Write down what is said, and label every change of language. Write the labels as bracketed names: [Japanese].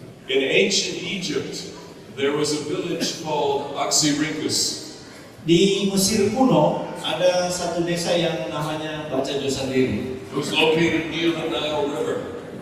[English] In ancient Egypt, there was a village called Oxyrhynchus. [Indonesian] Di Mesir kuno ada satu desa yang namanya Baca Dosa Diri. [English] It was located near the Nile River.